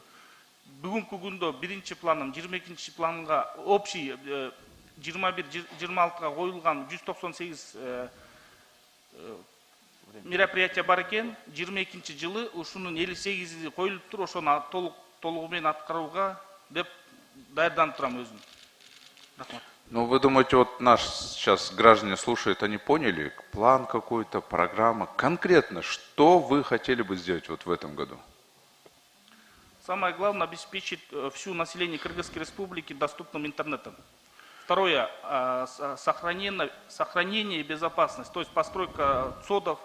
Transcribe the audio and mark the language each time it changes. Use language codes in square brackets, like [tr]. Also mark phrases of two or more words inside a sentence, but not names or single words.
[ky] Бүгүнкү күндө биринчи планым 22 планга общий 21-26 коюлган 198 мероприятия бар экен. 22 жылы ушунун 58 коюлуптур, ошону толугу менен аткарууга деп даярданып турам өзүм. Рахмат. [ru] Ну, вы думаете, вот наш сейчас граждане слушают, они поняли план какой-то, программа, конкретно, что вы хотели бы сделать вот в этом году? Самое главное – обеспечить всю население Кыргызской Республики доступным интернетом. Второе – сохранение и безопасность, то есть постройка ЦОДов.